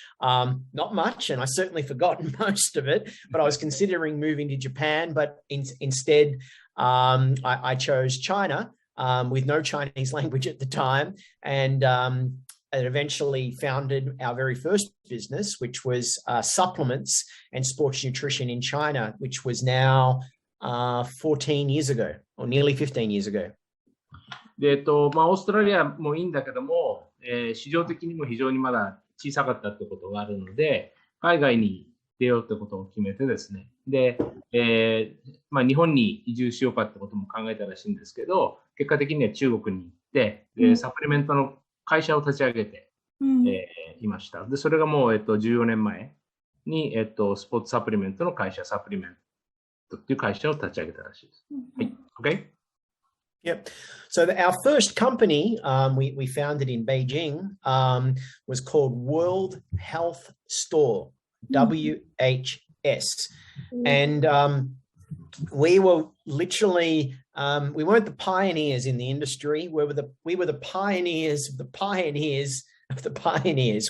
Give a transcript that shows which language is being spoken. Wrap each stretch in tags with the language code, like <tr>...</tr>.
<en>Not much, and I certainly forgotten most of it, but I was considering moving to Japan, but instead I chose China with no Chinese language at the time, and eventually founded our very first business, which was supplements and sports nutrition in China, which was now 14 years ago, or nearly 15 years ago.</en> <ja>で、オーストラリアもいいんだけども、市場的にも非常にまだ小さかったってことがあるので、海外に出ようってことを決めてですね。で、日本に移住しようかってことも考えたらしいんですけど、結果的には中国に行って、サプリメントの会社を立ち上げて、いました。で、それがもう、14年前に、スポーツサプリメントの会社、サプリメントっていう会社を立ち上げたらしいです。はい。OK?</ja> <en>Yep. So our first company we founded in Beijing was called World Health Store, WHS. And we were literally We weren't the pioneers in the industry. We were the pioneers of the pioneers of the pioneers.</en>